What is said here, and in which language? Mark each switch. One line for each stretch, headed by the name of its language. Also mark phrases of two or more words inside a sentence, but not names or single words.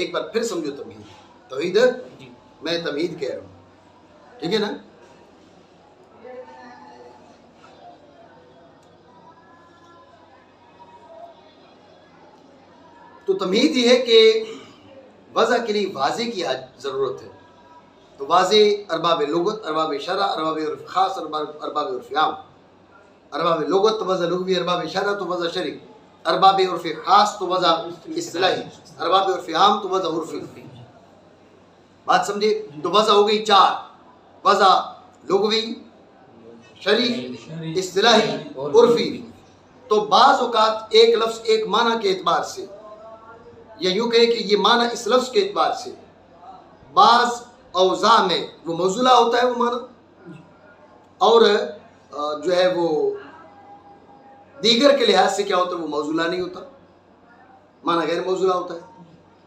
Urdu: ایک بار پھر سمجھو تمہید، توحید میں تمہید کہہ رہا ہوں، ٹھیک ہے نا؟ تو تمہید یہ ہے کہ وضع کے لیے واضح کی ضرورت ہے، تو واضح ارباب لغت، ارباب شرع، ارباب عرف خاص، ارباب عرف عام۔ ارباب لغت تو وضع لغوی، ارباب شرع تو وضع شرعی، ارباب عرف خاص تو وضع اصطلاحی، ارباب عرف عام تو وضع عرفی۔ بات سمجھے؟ تو وضع ہو گئی چار، وضع لغوی، شرعی، اصطلاحی، عرفی۔ تو بعض اوقات ایک لفظ ایک معنی کے اعتبار سے، یا یوں کہے کہ یہ معنی اس لفظ کے اعتبار سے بعض اوضاع میں وہ موصولہ ہوتا ہے وہ معنی، اور جو ہے وہ دیگر کے لحاظ سے کیا ہوتا ہے وہ موصولہ نہیں ہوتا، معنی غیر موصولہ ہوتا ہے۔